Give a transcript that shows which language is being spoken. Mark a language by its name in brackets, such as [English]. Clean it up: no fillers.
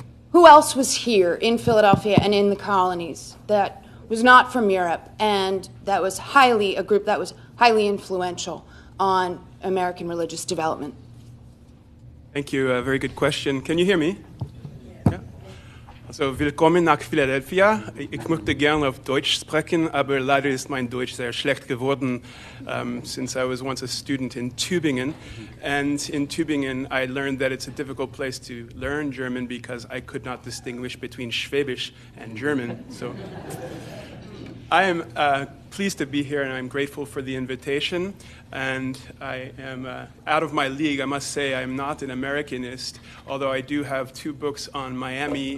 [English] Who else was here in Philadelphia and in the colonies that was not from Europe and that was a group that was highly influential on American religious development? Thank you. A very good question. Can you hear me? Yeah. [German] Also, willkommen nach Philadelphia. Ich möchte gerne auf Deutsch sprechen, aber leider ist mein Deutsch sehr schlecht geworden, [English] since I was once a student in Tübingen. And in Tübingen, I learned that it's a difficult place to learn German because I could not distinguish between Schwäbisch and German. So I am pleased to be here, and I'm grateful for the invitation. And I am out of my league. I must say I'm not an Americanist, although I do have 2 books on Miami.